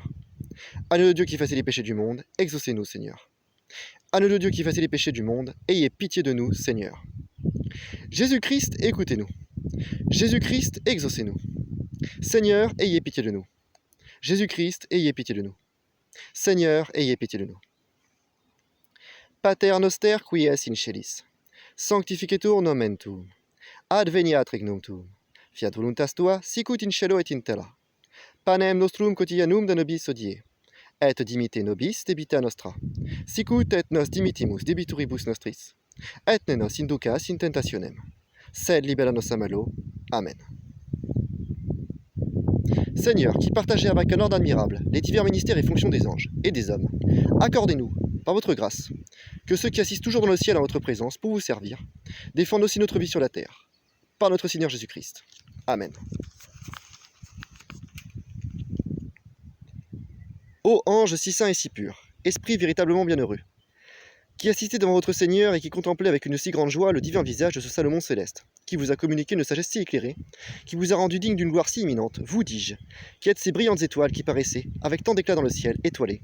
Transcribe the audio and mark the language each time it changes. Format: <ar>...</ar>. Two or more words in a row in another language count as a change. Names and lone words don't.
<fr>Agneau de Dieu qui effacez les péchés du monde, exaucez-nous, Seigneur. Agneau de Dieu qui effacez les péchés du monde, ayez pitié de nous, Seigneur. Jésus-Christ, écoutez-nous. Jésus-Christ, exaucez-nous. Seigneur, ayez pitié de nous. Jésus-Christ, ayez pitié de nous. Seigneur, ayez pitié de nous.</fr> <la>Pater noster qui es in celis, sanctificetur nomen tuum, adveniat regnum tuum, fiat voluntas tua, sicut in cielo et in terra. Panem nostrum quotidianum de nobis hodie, et dimite nobis debita nostra, sicut et nos dimitimus debituribus nostris, et ne nos inducas in tentationem, sed libera nos a malo. Amen.</la> <fr>Seigneur, qui partagez avec un ordre admirable les divers ministères et fonctions des anges et des hommes, accordez-nous, par votre grâce, que ceux qui assistent toujours dans le ciel à votre présence pour vous servir, défendent aussi notre vie sur la terre, par notre Seigneur Jésus-Christ. Amen. Ô ange si saint et si pur, esprit véritablement bienheureux, qui assistez devant votre Seigneur et qui contemplez avec une si grande joie le divin visage de ce Salomon céleste, qui vous a communiqué une sagesse si éclairée, qui vous a rendu digne d'une gloire si imminente, vous dis-je, qui êtes ces brillantes étoiles qui paraissaient, avec tant d'éclat dans le ciel, étoilées.</fr>